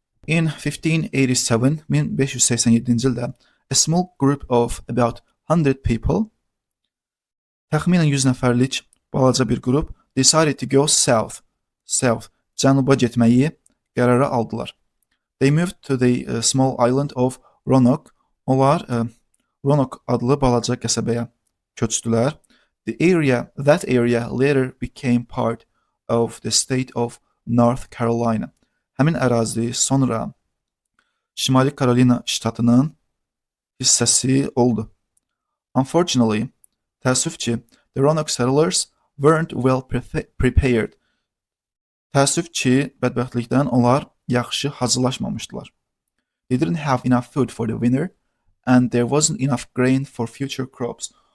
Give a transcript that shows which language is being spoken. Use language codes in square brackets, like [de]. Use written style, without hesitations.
[en] In 1587, [az] 1587-ci ildə [en] a small group of about 100 people, [az] təxminən 100 nəfərlik balaca bir qrup [en] decided to go south, [az] cənuba getməyi qərara aldılar. [en] They moved to the small island of Roanoke. [az] Onlar Roanoke adlı balaca qəsəbəyə köçdülər. [en] That area later became part of the state of North Carolina. [az] Həmin ərazi sonra Şimali Karolina ştatının hissəsi oldu. [en] Unfortunately, [az] təəssüf ki, [en] the Roanoke settlers weren't well prepared. [az] Təəssüf ki, bədbəxtlikdən onlar yaxşı hazırlaşmamışdılar. [en] They didn't have enough food for the winter and there wasn't enough grain for future crops.